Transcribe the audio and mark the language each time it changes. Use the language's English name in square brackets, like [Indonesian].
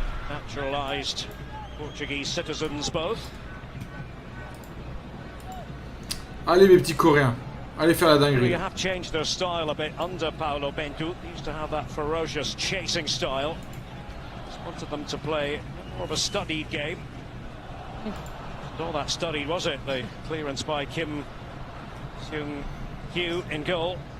[English] Naturalized Portuguese citizens both. [French] Allez mes petits Coréens, allez faire la dinguerie. [English] They have changed their style a bit under Paulo Bento. They used to have that ferocious chasing style. wanted them to play more of a studied game. All that studied, was it? The clearance by Kim Seung-hyu in goal.